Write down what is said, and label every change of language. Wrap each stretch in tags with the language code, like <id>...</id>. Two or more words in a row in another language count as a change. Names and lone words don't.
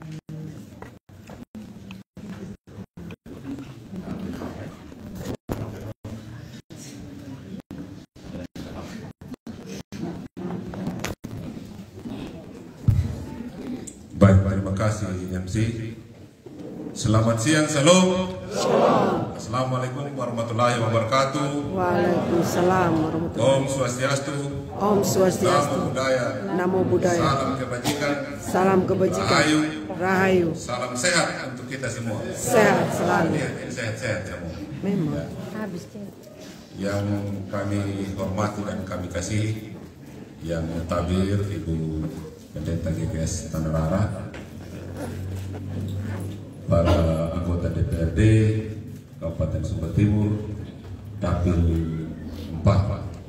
<id>Baik, terima kasih MC. Selamat siang, salam.</id> <ar>السلام عليكم ورحمة الله وبركاته. وعليكم السلام ورحمة الله</ar> <sa>ॐ स्वस्ति अस्तु. ॐ स्वस्ति अस्तु.</sa> <pi>Namo Buddhaya. Namo Buddhaya.</pi> <id>Salam kebajikan. Salam kebajikan. Rahayu. Rahayu. Salam sehat untuk kita semua. Sehat selalu. Ya, sehat-sehat semua. Memang. Yang kami hormati dan kami kasih, yang tabir Ibu Pendeta GKS Tanah Rara, para anggota DPRD Kabupaten Sumba Timur, Dapil 4,</id>